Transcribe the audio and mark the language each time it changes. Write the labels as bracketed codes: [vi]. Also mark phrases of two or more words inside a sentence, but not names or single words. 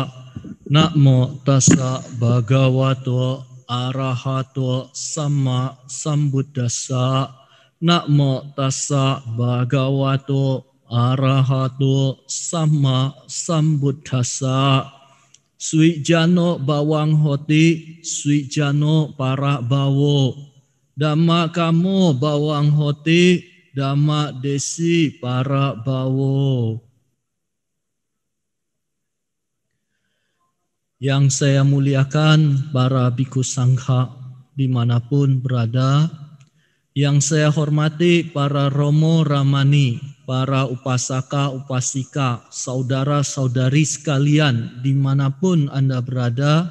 [pi] Namo tassa bhagavato arahato sama sambuddhassa. Namo tassa bhagavato arahato sama sambuddhassa. Swijano bawang hoti, swijano para bawo. Dhamma kamu bawang hoti, Dhamma desi para bawo. [id] Yang saya muliakan para bhikkhu sangha dimanapun berada. Yang saya hormati para romo ramani, para upasaka upasika, saudara-saudari sekalian dimanapun Anda berada.